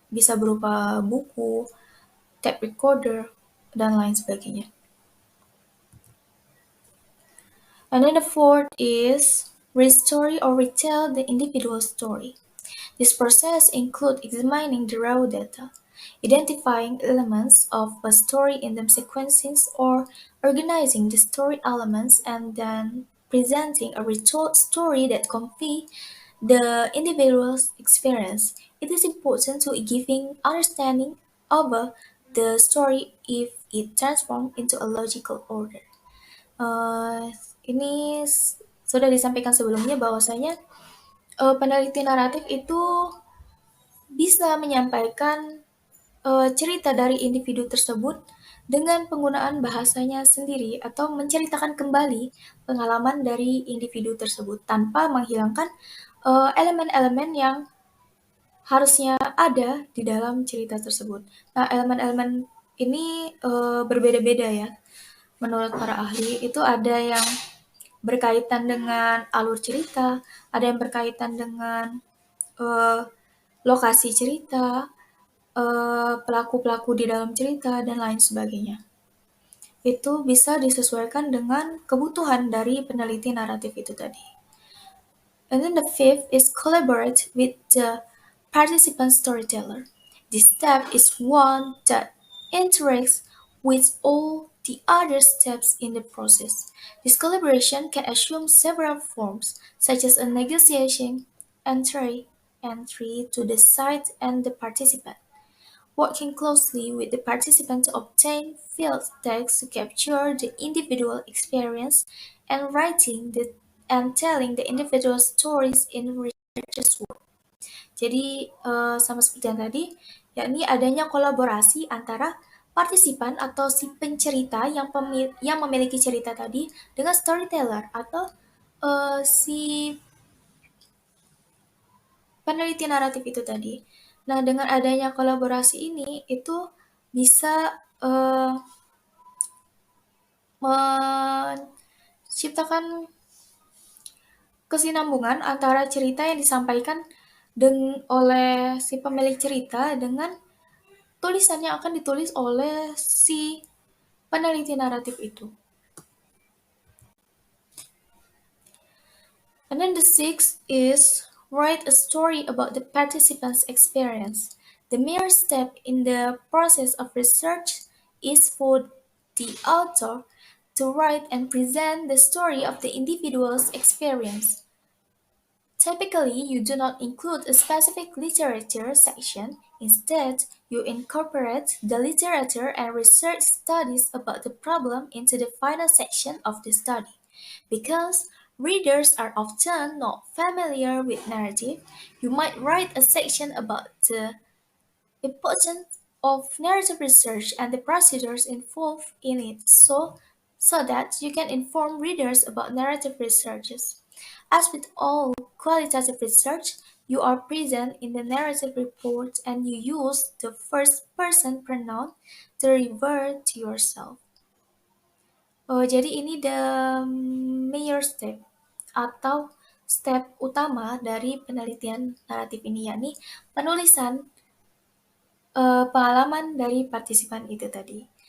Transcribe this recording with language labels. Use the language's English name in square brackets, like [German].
[Indonesian] Bisa berupa buku, tape recorder, dan lain sebagainya. [English] And then the fourth is restory or retell the individual story. This process includes examining the raw data, identifying elements of a story in them sequencing or organizing the story elements, and then presenting a retold story that convey the individual's experience. It is important to giving understanding of the story if it transforms into a logical order. [Indonesian] Eh, ini sudah disampaikan sebelumnya bahwasanya peneliti naratif itu bisa menyampaikan cerita dari individu tersebut dengan penggunaan bahasanya sendiri atau menceritakan kembali pengalaman dari individu tersebut tanpa menghilangkan elemen-elemen yang harusnya ada di dalam cerita tersebut. Nah, elemen-elemen ini berbeda-beda ya. Menurut para ahli itu ada yang berkaitan dengan alur cerita, ada yang berkaitan dengan eh, lokasi cerita, pelaku-pelaku di dalam cerita, dan lain sebagainya. Itu bisa disesuaikan dengan kebutuhan dari peneliti naratif itu tadi. [English] And then the fifth is collaborate with the participant storyteller. This step is one that interacts with all the other steps in the process. This collaboration can assume several forms, such as a negotiation, entry to the site and the participant, working closely with the participant to obtain field text to capture the individual experience, and and telling the individual stories in researcher's work. [Indonesian] Jadi sama seperti yang tadi, yakni adanya kolaborasi antara partisipan atau si pencerita yang memiliki cerita tadi dengan storyteller atau si peneliti naratif itu tadi. Nah, dengan adanya kolaborasi ini itu bisa menciptakan kesinambungan antara cerita yang disampaikan oleh si pemilik cerita dengan tulisan yang akan ditulis oleh si peneliti naratif itu. [English] And then the sixth is write a story about the participant's experience. The mere step in the process of research is for the author to write and present the story of the individual's experience, Typically, you do not include a specific literature section. Instead, you incorporate the literature and research studies about the problem into the final section of the study. Because readers are often not familiar with narrative, you might write a section about the importance of narrative research and the procedures involved in it so that you can inform readers about narrative researches. As with all qualitative research, you are present in the narrative report and you use the first person pronoun to refer to yourself. [Indonesian] Jadi ini the major step atau step utama dari penelitian naratif ini, yakni penulisan pengalaman dari partisipan itu tadi.